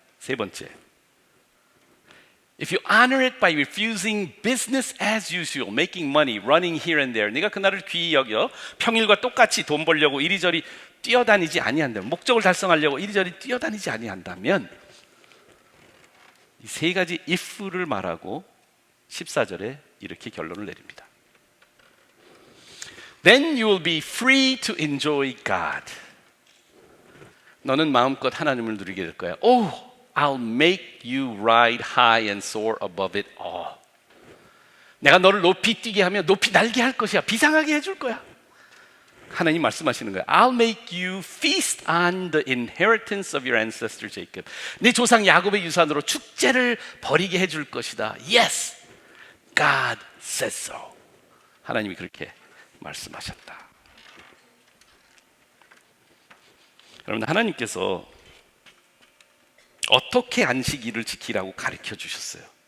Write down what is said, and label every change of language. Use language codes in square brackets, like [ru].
[ko] 세 번째, [en] If you honor it by refusing business as usual, making money, running here and there, [ko] 네가 그날을 귀히 여겨 평일과 똑같이 돈 벌려고 이리저리 뛰어다니지 아니한다면, 목적을 달성하려고 이리저리 뛰어다니지 아니한다면, 이 세 가지 if를 말하고 14절에 이렇게 결론을 내립니다. [en] Then you will be free to enjoy God. [ko] 너는 마음껏 하나님을 누리게 될 거야. [en] I'll make you ride high and soar above it all. [ko] 내가 너를 높이 뛰게 하며 높이 날게 할 것이야. 비상하게 해줄 거야. 하나님 말씀하시는 거예요. [en] I'll make you feast on the inheritance of your ancestor Jacob. [ko] 네 조상 야곱의 유산으로 축제를 벌이게 해줄 것이다. [en] Yes, God says so. [ko] 하나님이 그렇게 말씀하셨다. 여러분, 하나님께서 어떻게 안식일을 지키라고 가르쳐 주셨어요?